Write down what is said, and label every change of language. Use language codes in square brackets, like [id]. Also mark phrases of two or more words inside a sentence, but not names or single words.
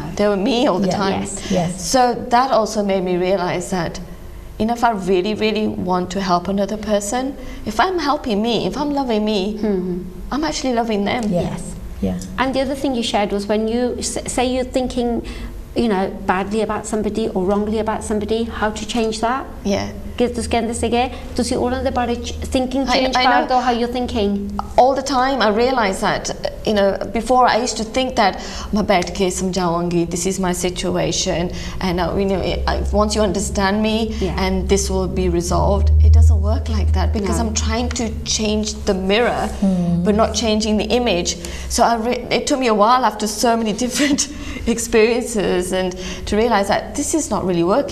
[en] They were me all the time. So that also made me realize that, you know, if I really, really want to help another person, if I'm helping me, if I'm loving me, I'm actually loving them. And the other thing you shared was when you say you're thinking, you know, badly about somebody or wrongly about somebody, how to change that. [pa] ਤੁਸੀਂ ਕਹਿੰਦੇ ਸੀਗੇ ਤੁਸੀਂ ਉਹਨਾਂ ਦੇ ਬਾਰੇ [en] thinking change [pa] ਕਰ ਦੋ, [en] how you're thinking all the time. I realized that, you know, before I used to think that [hi] मैं बैठ के समझाऊंगी, [en] this is my situation, and you know, once you understand me and this will be resolved. It doesn't work like that, because I'm trying to change the mirror but not changing the image. So it took me a while after so many different experiences and to realize that this is not really working.